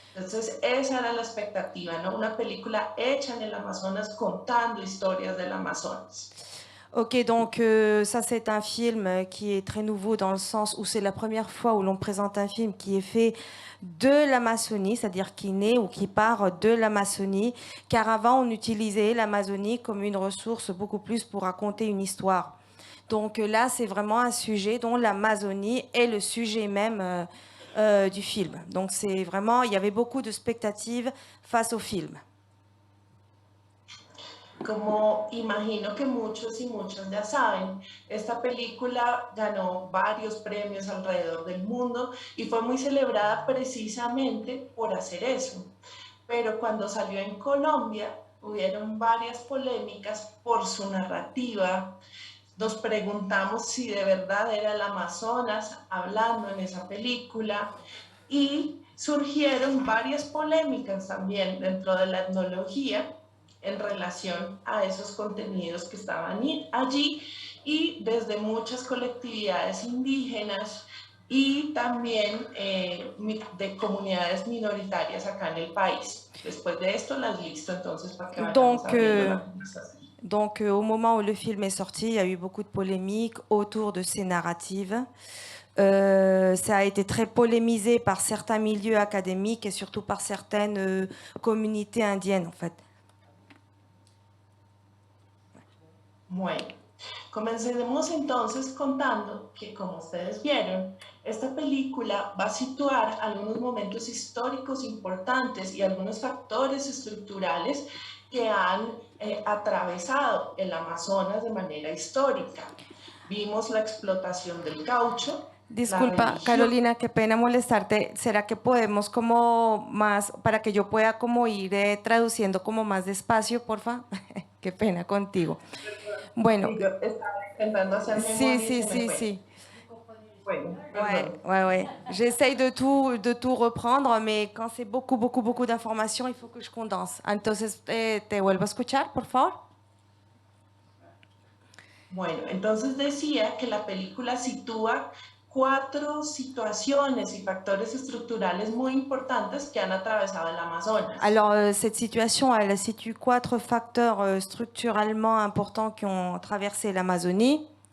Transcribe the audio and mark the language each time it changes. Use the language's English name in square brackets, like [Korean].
[Spanish] Entonces esa era la expectativa, ¿no? Una película hecha en el Amazonas contando historias del Amazonas. [French] Ok, donc ça c'est un film qui est très nouveau dans le sens où c'est la première fois où l'on présente un film qui est fait de l'Amazonie, c'est-à-dire qui naît ou qui part de l'Amazonie, car avant on utilisait l'Amazonie comme une ressource beaucoup plus pour raconter une histoire. Donc là c'est vraiment un sujet dont l'Amazonie est le sujet même du film. Donc c'est vraiment, il y avait beaucoup de spectatives face au film. [Spanish] Como imagino que muchos y muchas ya saben, esta película ganó varios premios alrededor del mundo y fue muy celebrada precisamente por hacer eso. Pero cuando salió en Colombia, hubieron varias polémicas por su narrativa. Nos preguntamos si de verdad era el Amazonas hablando en esa película y surgieron varias polémicas también dentro de la etnología en relación a esos contenidos que estaban allí y desde muchas colectividades indígenas y también de comunidades minoritarias acá en el país. Después de esto las listo entonces para que vayamos abriendo la conversación. [French] Donc au moment où le film est sorti, il y a eu beaucoup de polémiques autour de ces narratives. Ça a été très polémisé par certains milieux académiques et surtout par certaines communautés indiennes en fait. [Spanish] Bueno, comencemos entonces contando que, como ustedes vieron, esta película va a situar algunos momentos históricos importantes y algunos factores estructurales que han atravesado el Amazonas de manera histórica. Vimos la explotación del caucho. Disculpa, Carolina, qué pena molestarte. ¿Será que podemos como más, para que yo pueda como ir traduciendo como más despacio, porfa? Qué pena contigo. Bueno. Estaba intentando hacer Sí. Bueno, [French] ouais. J'essaye de tout reprendre, mais quand c'est beaucoup d'informations, il faut que je condense. [Spanish] Entonces, te vuelvo a escuchar, por favor. Bueno, entonces decía que la película sitúa 4 situaciones y factores estructurales muy importantes que han atravesado el Amazonas. [French] Alors, cette situation, elle situe 4 facteurs structurellement importants qui ont traversé l'Amazonie.